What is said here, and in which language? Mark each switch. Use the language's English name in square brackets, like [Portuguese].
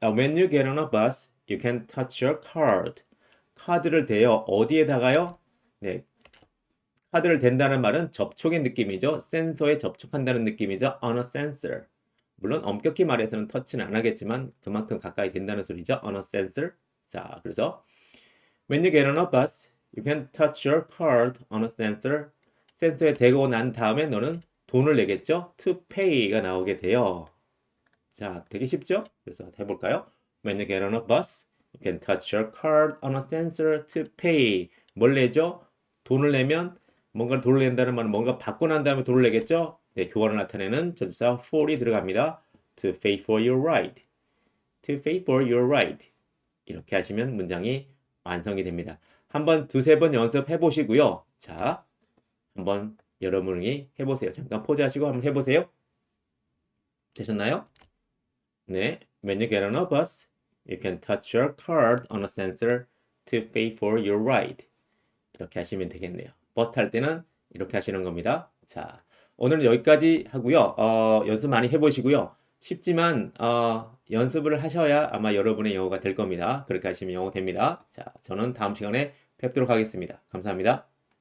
[English] When you get on a bus, you can touch your card. [Korean] 카드를 대요. 어디에다가요? 네. 카드를 댄다는 말은 접촉의 느낌이죠. 센서에 접촉한다는 느낌이죠. [English] On a sensor. [Korean] 물론 엄격히 말해서는 터치는 안 하겠지만 그만큼 가까이 된다는 소리죠. [English] On a sensor. [Korean] 자, 그래서 [English] When you get on a bus, you can touch your card on a sensor. [Korean] 센서에 대고 난 다음에 너는 돈을 내겠죠? [English] To pay [Korean] 가 나오게 돼요. 자, 되게 쉽죠? 그래서 해볼까요? [English] When you get on a bus, you can touch your card on a sensor to pay. [Korean] 뭘 내죠? 돈을 내면 뭔가 돈을 낸다는 말은 뭔가 받고 난 다음에 돈을 내겠죠? 네, 교환을 나타내는 전치사 for이 들어갑니다. [English] To pay for your ride. To pay for your ride. [Korean] 이렇게 하시면 문장이 완성이 됩니다. 한번 두세 번 연습해 보시고요. 자, 한번 여러분이 해보세요. 잠깐 포즈하시고 한번 해보세요. 되셨나요? 네. [English] When you get on a bus, you can touch your card on a sensor to pay for your ride. [Korean] 이렇게 하시면 되겠네요. 버스 탈 때는 이렇게 하시는 겁니다. 자, 오늘은 여기까지 하고요. 연습 많이 해보시고요. 쉽지만 연습을 하셔야 아마 여러분의 영어가 될 겁니다. 그렇게 하시면 영어 됩니다. 자, 저는 다음 시간에 뵙도록 하겠습니다. 감사합니다.